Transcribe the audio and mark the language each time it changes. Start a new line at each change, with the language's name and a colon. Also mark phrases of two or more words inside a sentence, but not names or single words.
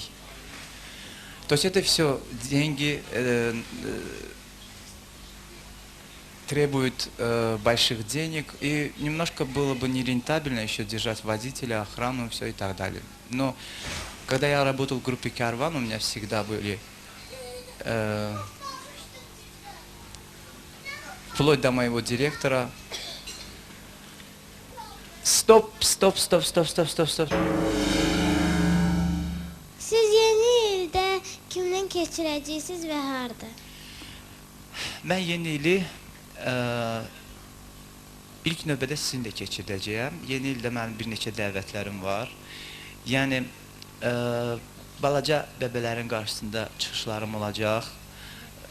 Russian: То есть это все деньги, требует больших денег, и немножко было бы нерентабельно еще держать водителя, охрану, все и так далее. Но когда я работал в группе «Карван», у меня всегда были, вплоть до моего директора, стоп.
Azerbaijani: Siz yeni ildə kimdən keçirəcəksiniz və harda? Ben yeni ili ilk növbədə sizinlə keçirdəcəyəm. Yeni ildə mənim bir neçə dəvətlərim var. Yəni, balaca bəbələrin qarşısında çıxışlarım olacaq.